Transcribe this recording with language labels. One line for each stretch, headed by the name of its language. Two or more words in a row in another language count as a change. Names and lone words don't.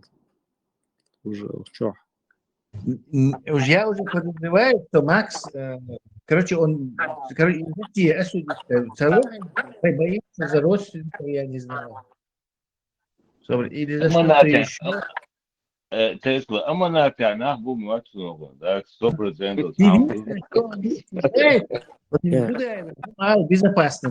Russian: Уже что? Я уже подозреваю, что Макс, он, боится за родственников, я не знаю. Или за что-то еще. Тесла, амана пянах бу муатсуного, да, 100%. Безопасно.